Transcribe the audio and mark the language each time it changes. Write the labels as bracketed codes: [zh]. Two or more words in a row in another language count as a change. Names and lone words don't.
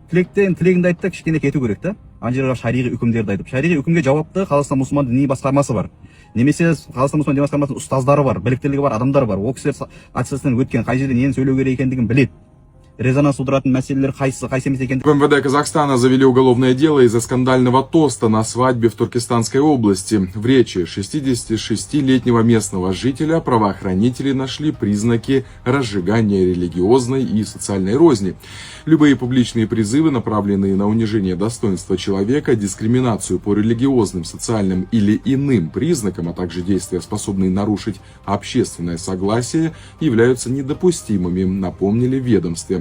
[kk] Тілектен тілегіңді айтты, кішкене кету керек та. Ана жерге шариғи үкімдерді айтып. Шариғи үкімге жауапты Қазақстан мұсылман діни басқармасы бар. Немесе Қазақстан мұсылман діни басқармасының ұстаздары бар, біліктілігі бар адамдар бар. Ол кісілер аттестаттан өткен, қай жерде нені сөйлеу керек екендігін біледі. Резонанс тудыратын мәселелер қайсы емес екен. [ru] В МВД Казахстана завели уголовное дело из-за скандального тоста на свадьбе в Туркестанской области. В речи 66-летнего местного жителя правоохранители нашли признаки разжигания религиозной и социальной розни. Любые публичные призывы, направленные на унижение достоинства человека, дискриминацию по религиозным, социальным или иным признакам, а также действия, способные нарушить общественное согласие, являются недопустимыми, напомнили в ведомстве.